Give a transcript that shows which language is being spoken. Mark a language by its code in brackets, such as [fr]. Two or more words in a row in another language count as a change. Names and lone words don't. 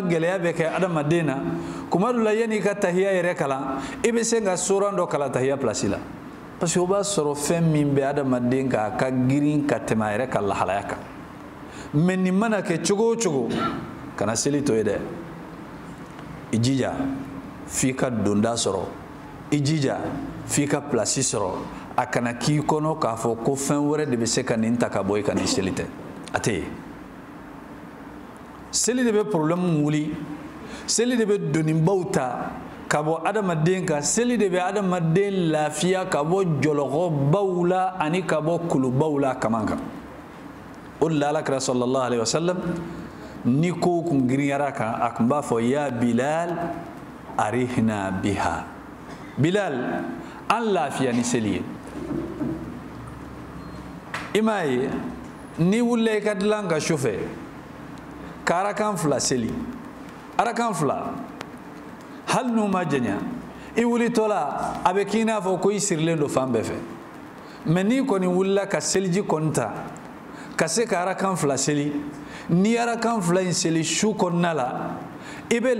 [bm] gɛlɛya bɛ kɛ adamaden na kuma dɔ la yanni i ka tahiya yɛrɛ kalan i bɛ se ka soran dɔ kalan tahiya place la [fr] parce que [bm] o b'a sɔrɔ fɛn min bɛ adamaden kan a ka girin ka tɛmɛ a yɛrɛ ka lahalaya kan mais nin mana kɛ cogo o cogo kana seli to ye dɛ i jija f'i ka donda sɔrɔ i jija f'i ka place sɔrɔ a kana k'i kɔnɔ k'a fɔ ko fɛn wɛrɛ de bɛ se ka nin ta ka bɔ i ka nin seli tɛ a tɛ yen seli de bɛ problème wuli seli de bɛ donibaw ta ka bɔ adamaden kan seli de bɛ adamaden lafiya ka bɔ jɔlɔkɔbaw la ani ka bɔ kulubaw la kaman kan o de la alakira [ar] صلى الله عليه وسلم [bm] ni ko kun girinyara kan a kun b'a fɔ [ar] يا بلال أرحنا بها [bm] Bilal an lafiya ni seli ye i m'a ye ni wulila i ka dilan ka sufɛ karakan fila seli arakan fila hal n'u ma janya i wulitɔla a bɛ k'i n'a fɔ ko i sirilen do fan bɛɛ fɛ mais n'i kɔni wulila ka seliji kɔni ta ka se ka arakan fila seli ni arakan fila in seli su kɔnɔna la i bɛ